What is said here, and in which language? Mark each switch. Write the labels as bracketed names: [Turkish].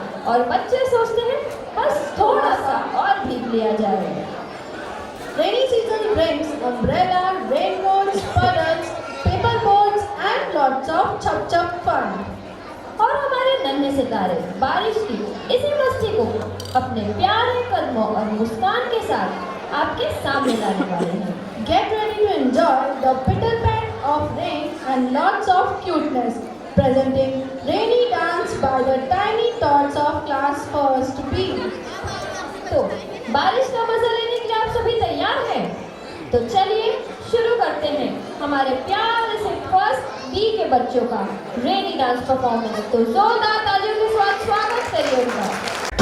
[Hindi] और बच्चे सोचते हैं बस थोड़ा सा और भीग लिया जाए। [English] Rainy season brings umbrella, raincoats, puddles, paper boats and lots of chup fun. [Hindi] और हमारे नन्हे सितारे बारिश की इसी मस्ती को अपने प्यारे कदमों और मुस्कान के साथ आपके सामने लाने वाले हैं। [English] Get ready to enjoy the pitter pat of rain and lots of cuteness. Presenting rainy dance by the tiny tots of class first B. [Hindi] तो बारिश का मजा लेने के लिए आप सभी तैयार हैं? तो चलिए शुरू करते हैं हमारे प्यारे से फर्स्ट बी के बच्चों का रेनी डांस परफॉर्मेंस। तो जोरदार तालियों के साथ स्वागत करिए उनका।